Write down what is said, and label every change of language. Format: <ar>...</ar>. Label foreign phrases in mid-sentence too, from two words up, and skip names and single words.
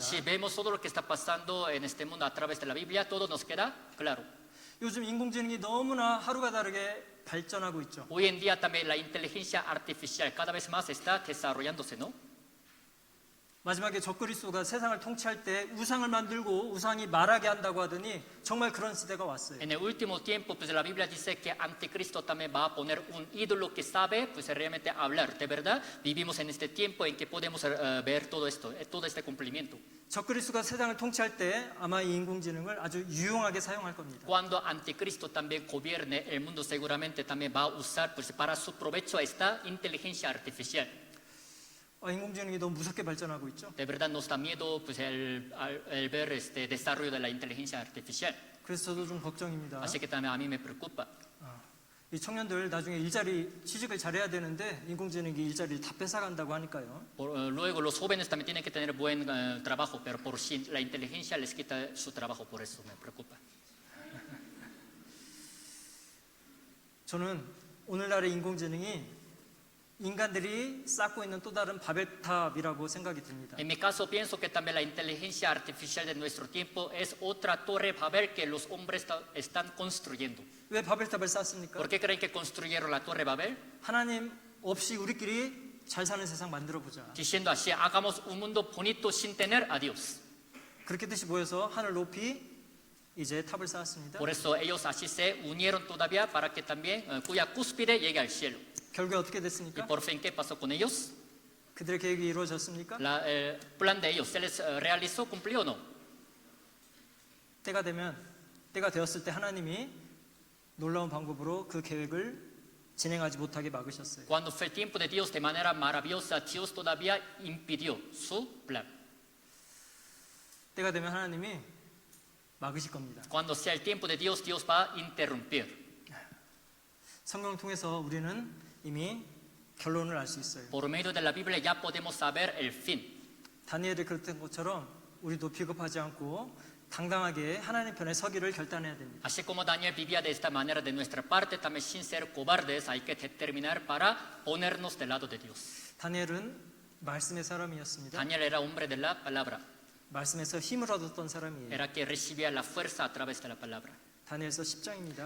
<es>Si vemos todo lo que está pasando en este mundo a través de la Biblia, todo nos queda claro.</es> <ko>요즘 인공지능이 너무나 하루가 다르게 발전하고 있죠.</ko> <es>Hoy en día también la inteligencia artificial cada vez más está desarrollándose, ¿no?</es> <ko>마지막에 적그리스도가 세상을 통치할 때 우상을 만들고 우상이 말하게 한다고 하더니 정말 그런 시대가 왔어요.</ko> <es>En el último tiempo, pues la Biblia dice que Anticristo también va a poner un ídolo que sabe, pues realmente hablar. De verdad, vivimos en este tiempo en que podemos ver todo esto, todo este cumplimiento.</es> <ko>적그리스도가 세상을 통치할 때 아마 이 인공지능을 아주 유용하게 사용할 겁니다.</ko> <es>Cuando Anticristo también gobierne el mundo, seguramente también va a usar, pues para su provecho esta inteligencia artificial.</es> <ko>인공지능이 너무 무섭게 발전하고 있죠.</ko> <es>De verdad nos da miedo, pues el ver este desarrollo de la inteligencia artificial.</es> <ko>그래서 저도 좀 걱정입니다.</ko> <es>Así que también a mí me preocupa.</es> <ko>이 청년들 나중에 일자리 취직을 잘해야 되는데 인공지능이 일자리를 다 뺏어간다고 하니까요.</ko> <es>Luego los jóvenes también tienen que tener buen trabajo, pero por si la inteligencia les quita su trabajo, por eso me preocupa.</es> <ko>저는 오늘날의 인공지능이 인간들이 쌓고 있는 또 다른 바벨탑이라고 생각이 듭니다.</ko> <es>En mi caso pienso que también la inteligencia artificial de nuestro tiempo es otra torre Babel que los hombres están construyendo.</es> <ko>왜 바벨탑을 쌓습니까?</ko> <es>¿Por qué creen que construyeron la torre Babel?</es> <ko>하나님 없이 우리끼리 잘 사는 세상 만들어 보자.</ko> <es>Diciendo así, hagamos un mundo bonito sin tener a Dios.</es> <ko>그렇게 뜻이 보여서 하늘 높이 이제 탑을 쌓았습니다.</ko> <es>Por eso ellos así se unieron todavía para que también, cuya cúspide llegue al cielo.</es> <ko>결국에 어떻게</ko> <es>Y</es> <ko>됐습니까?</ko> <es>por fin, ¿qué pasó con ellos?</es> <ko>그들의 계획이 이루어졌습니까?</ko> <es>El plan de ellos, ¿se les realizó, cumplió o no?</es> <ko>때가 되었을 때 하나님이 놀라운 방법으로 그 계획을 진행하지 못하게 막으셨어요.</ko> <es>Cuando fue el tiempo de Dios, de manera maravillosa, Dios todavía impidió su plan.</es> <ko>때가 되면 하나님이 막으실 겁니다.</ko> <es>Cuando sea el tiempo de Dios, Dios va a interrumpir.</es> <ko>성경을 통해서 우리는 이미 결론을 알 수 있어요.</ko> <es>Por medio de la Biblia ya podemos saber el fin.</es> <ko>다니엘이 그랬던 것처럼 우리도 비겁하지 않고 당당하게 하나님 편에 서기를 결단해야 됩니다.</ko> <es>Así como Daniel vivía de esta manera de nuestra parte, también sin ser cobardes hay que determinar para ponernos del lado de Dios.</es> <ko>다니엘은 말씀의 사람이었습니다.</ko> <es>Daniel era hombre de la palabra,</es> <ko>말씀에서 힘을 얻었던 사람이에요.</ko> <es>era que recibía la fuerza a través de la palabra.</es> <ko>다니엘서 10장입니다.</ko>